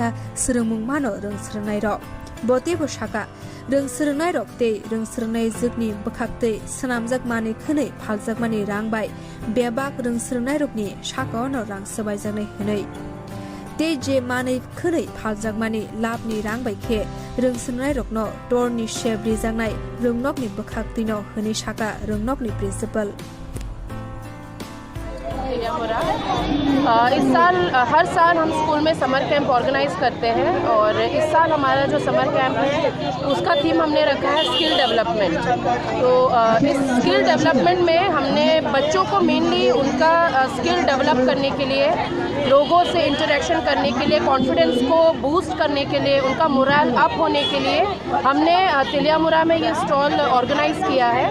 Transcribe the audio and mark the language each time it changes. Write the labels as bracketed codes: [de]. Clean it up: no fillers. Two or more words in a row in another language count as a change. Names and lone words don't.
[trp] Srungmung Mano Rung Srungnai Rok Botebo Shaka Rung Srungnai Rok Te Rung Srungnai Zukni Bakhaktei Sanamjak Mani Khunei Phaljak Mani Rangbai Bebak Rung Srungnai Rokni Shaka no Rang Sabaijaknai Hunei Te je Mani Khunei Phaljak Mani Labni Rangbai Khe Rung Srungnai Rokno Torni Sheb Rijaknai Rungnokni Bakhaktino Hunei Shaka Rungnokni Principal [hi] तेलियामुरा। इस साल हर साल हम स्कूल में [en] summer camp organise [hi] करते हैं और इस साल हमारा जो [en] summer camp [hi] है उसका थीम हमने रखा है [en] skill development. [hi] तो इस [en] skill development [hi] में हमने बच्चों को मेनली उनका [en] skill develop [hi] करने के लिए, लोगों से इंटरेक्शन करने के लिए, कॉन्फिडेंस को बूस्ट करने के लिए, उनका [en] moral up [hi] होने के लिए हमने तेलियामुरा में ये [en] stall organise [hi] किया है।